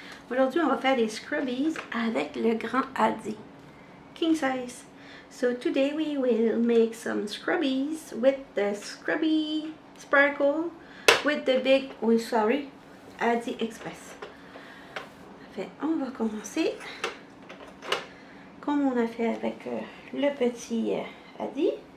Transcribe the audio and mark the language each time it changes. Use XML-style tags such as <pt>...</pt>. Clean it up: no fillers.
<fr>Aujourd'hui, on va faire des Scrubbies avec le grand Adi, king size.</fr> <en>So today we will make some Scrubbies with the Scrubby Sparkle with the big, Adi Express.</en> <fr>On va commencer comme on a fait avec le petit Adi.</fr>